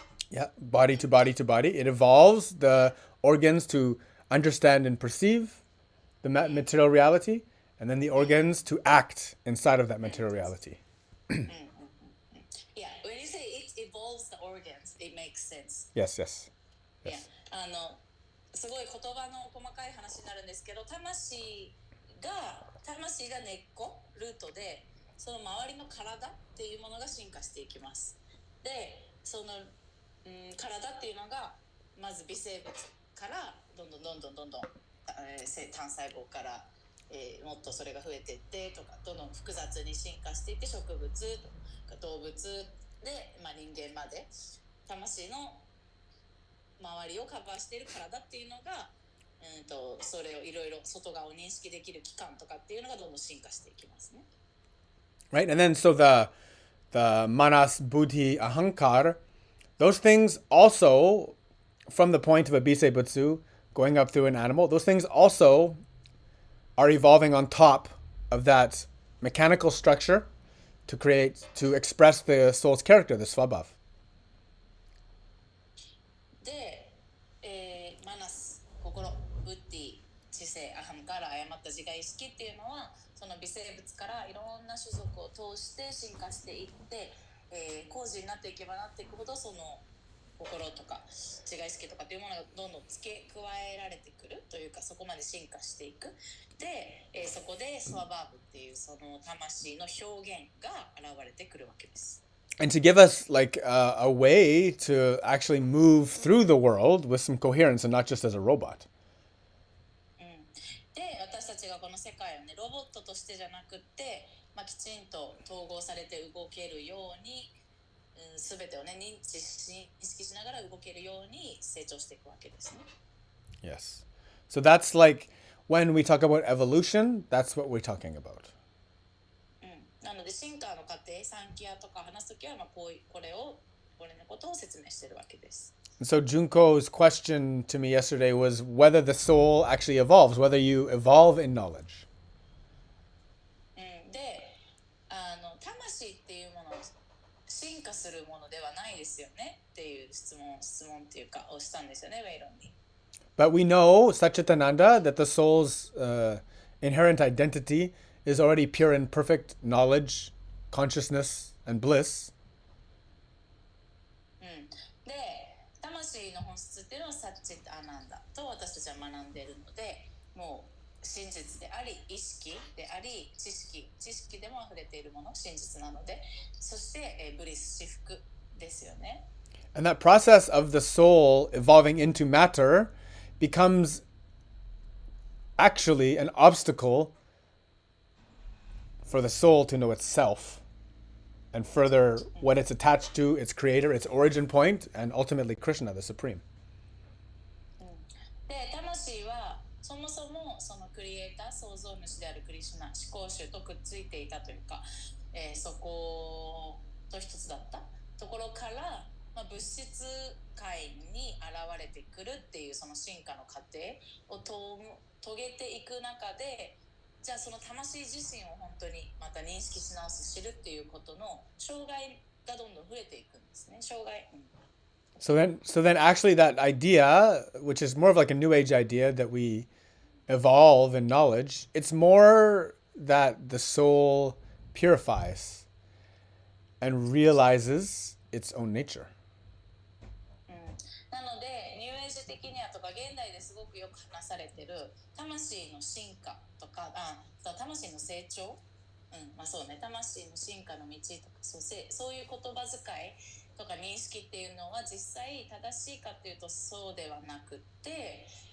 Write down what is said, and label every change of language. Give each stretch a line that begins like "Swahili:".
English: Yeah, body to body to body. It evolves the organs to understand and perceive the material reality, and then the organs to act inside of that material reality. Yeah, when you say it evolves the organs, it makes sense. Yes. Yeah.
Japanese: すごい言葉の細かい話になるんですけど、魂が根っこルートで、その周りの体っていうものが進化していきます。で、その、体っていうのがまず微生物からどんどん単細胞から、もっとそれが増えていってとか、どんどん複雑に進化していって、植物とか動物で、人間まで魂の周りをカバーしている体っていうのが、それをいろいろ外側を認識できる器官とかっていうのがどんどん進化していきますね。
English: Right, and then so the manas, buddhi, ahankar, those things also, from the point of a bisebutsu, going up through an animal, those things also are evolving on top of that mechanical structure to express the soul's character, the svabhav.
Japanese: で、マナス、心、ブッディ、知性、アハムから誤った自我意識っていうのは、その微生物からいろんな種族を通して進化していって、高次になっていけばなっていくほど、その心とか自我意識とかっていうものがどんどん付け加えられてくるというか、そこまで進化していく。で、そこでスワバーブっていうその魂の表現が現れてくるわけです。
English: And to give us like a way to actually move through the world with some coherence and not just as a robot.
Japanese: で、私たちがこの世界をね、ロボットとしてじゃなくって、きちんと統合されて動けるように、すべてをね、認識しながら動けるように成長していくわけですね。
English: Yes. So that's like when we talk about evolution, that's what we're talking about.
Japanese: なので進化の過程、サンキアとか話すときは、これのことを説明しているわけです。
English: So Junko's question to me yesterday was whether the soul actually evolves, whether you evolve in knowledge.
Japanese: で、魂っていうものを進化するものではないですよねっていう質問っていうかをしたんですよね、ウェイロンに。
English: But we know, Satchitananda, that the soul's inherent identity is already pure and perfect knowledge, consciousness, and bliss.
Japanese: で、魂の本質っていうのはサッチッタアナンダと私たちは学んでいるので、もう真実であり、意識であり、知識でも溢れているもの、真実なので、そして、ブリス、至福ですよね。
English: And that process of the soul evolving into matter becomes actually an obstacle for the soul to know itself and further what it's attached to, its creator, its origin point, and ultimately Krishna, the Supreme.
Japanese: で、魂はそもそもそのクリエイター、創造主であるクリシュナ、思考主とくっついていたというか、そこと一つだったところから、物質界に現れてくるっていうその進化の過程を遂げていく中で、じゃあその魂自身を本当にまた認識し直す、知るっていうことの障害がどんどん増えていくんですね。障害。
English: So then actually that idea, which is more of like a new age idea that we evolve in knowledge, it's more that the soul purifies and realizes its own nature.
Japanese: なのでニューエイジ的にはとか現代ですごくよく話されてる魂の進化とか、魂の成長、そうね、魂の進化の道とか、そういう言葉遣いとか認識っていうのは実際正しいかっていうとそうではなくて、